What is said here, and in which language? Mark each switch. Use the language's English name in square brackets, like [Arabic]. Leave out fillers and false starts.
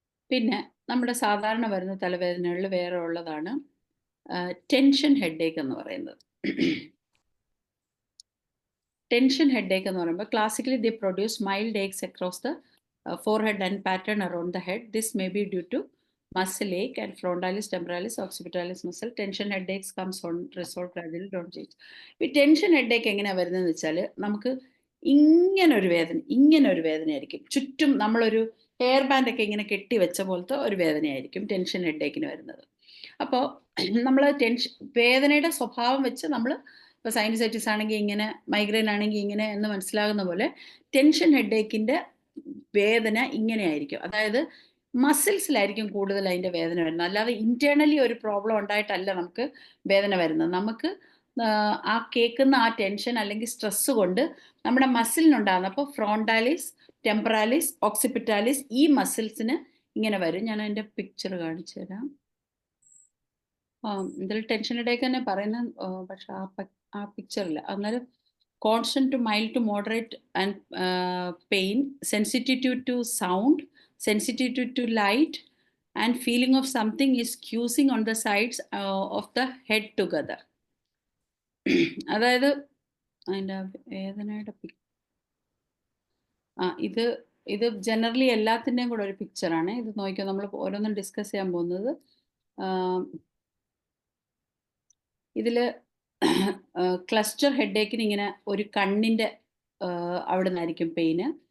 [Malayalam] പിന്നെ നമ്മുടെ സാധാരണ വരുന്ന തലവേദനകളിൽ വേറെ ഉള്ളതാണ് ടെൻഷൻ ഹെഡേക്ക് എന്ന് പറയുന്നത്. ടെൻഷൻ ഹെഡേക്ക് എന്ന് പറയുമ്പോൾ [English] Classically they produce mild ache across the forehead and pattern around the head. This may be due to muscle ache and frontalis, temporalis, occipitalis muscle. Tension headaches comes on resolve gradually, don't change. [Malayalam] ഈ tension headache എങ്ങനെയാണ് വരുന്നതെന്ന് വെച്ചാൽ, നമുക്ക് ഇങ്ങനെ ഒരു വേദനയായിരിക്കും. ചുറ്റും നമ്മളൊരു hair ബാൻഡൊക്കെ ഇങ്ങനെ കെട്ടി വെച്ച പോലത്തെ ഒരു വേദനയായിരിക്കും ടെൻഷൻ ഹെഡേക്കിന് വരുന്നത്. അപ്പോൾ നമ്മൾ വേദനയുടെ സ്വഭാവം വെച്ച് നമ്മൾ ഇപ്പോൾ സൈനസൈറ്റിസ് ആണെങ്കിൽ ഇങ്ങനെ, മൈഗ്രെയിൻ ആണെങ്കിൽ ഇങ്ങനെ എന്ന് മനസ്സിലാകുന്ന പോലെ ടെൻഷൻ ഹെഡേക്കിൻ്റെ വേദന ഇങ്ങനെയായിരിക്കും. അതായത് മസിൽസിലായിരിക്കും കൂടുതൽ അതിൻ്റെ വേദന വരുന്നത്. അല്ലാതെ ഇന്റേണലി ഒരു പ്രോബ്ലം ഉണ്ടായിട്ടല്ല നമുക്ക് വേദന വരുന്നത്. നമുക്ക് ആ കേൾക്കുന്ന ആ ടെൻഷൻ അല്ലെങ്കിൽ സ്ട്രെസ് കൊണ്ട് നമ്മുടെ മസിലിനുണ്ടാകുന്ന, അപ്പോൾ ഫ്രോണ്ടാലിസ്, ടെമ്പറാലിസ്, ഓക്സിപിറ്റാലിസ്, ഈ മസിൽസിന് ഇങ്ങനെ വരും. ഞാൻ അതിൻ്റെ പിക്ചർ കാണിച്ചു തരാം. ഇതിൽ ടെൻഷൻ ഹെഡേക്ക് തന്നെ പറയുന്ന, പക്ഷെ ആ പിക്ചറില്ല. [English] അന്നേരം constant to mild to moderate and pain, sensitivity to sound, sensitivity to light, and feeling of something is squeezing on the sides of the head together. [Malayalam] അതായത് അതിൻ്റെ വേദനയുടെ ഇത് ജനറലി എല്ലാത്തിൻ്റെയും കൂടെ ഒരു പിക്ചറാണ്. ഇത് നോക്കിയോ, നമ്മൾ ഓരോന്നും ഡിസ്കസ് ചെയ്യാൻ പോകുന്നത്. ഇതിൽ ക്ലസ്റ്റർ ഹെഡേക്കിന് ഇങ്ങനെ ഒരു കണ്ണിൻ്റെ അവിടെ നിന്നായിരിക്കും പെയിന്.